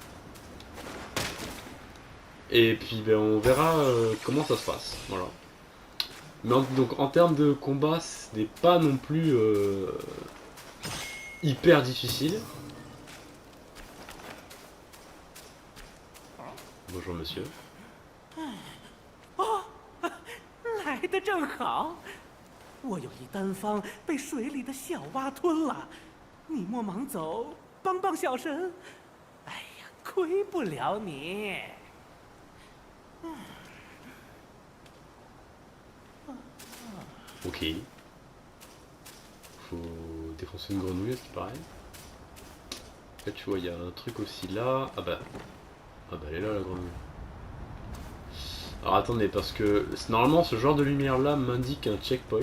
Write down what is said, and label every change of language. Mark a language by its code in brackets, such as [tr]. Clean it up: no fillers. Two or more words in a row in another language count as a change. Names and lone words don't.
[fr] Et puis ben, on verra comment ça se passe. Voilà. Mais donc en termes de combat, ce n'est pas non plus hyper difficile. Bonjour monsieur. [zh] 哦，来的正好，我有一单方被水里的小蛙吞了，你莫忙走，帮帮小神。哎呀，亏不了你。 [fr] Ok. Faut défoncer une grenouille à ce qui paraît. Là tu vois il y a un truc aussi là. Ah bah elle est là la grenouille. Alors attendez parce que normalement ce genre de lumière là m'indique un checkpoint.